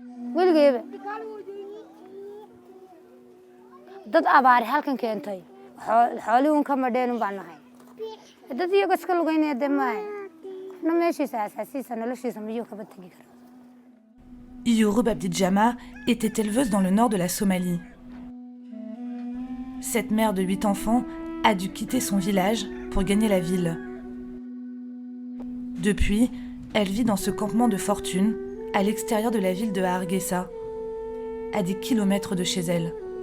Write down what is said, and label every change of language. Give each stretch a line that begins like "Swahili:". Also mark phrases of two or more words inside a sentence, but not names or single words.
Somali: weligeyba dad abaari halkan keentay xoolihii uun ka madheen baan nahay dad iyaga iska lugaynaya dee maahe qofna meeshiisa asaasiisa noloshiisa miyuu kaba tegi kara.
French: Iyoroub Abdidjama était éleveuse dans le nord de la Somalie. Cette mère de 8 enfants a dû quitter son village pour gagner la ville. Depuis, elle vit dans ce campement de fortune à l'extérieur de la ville de Hargeisa, à des kilomètres de chez elle.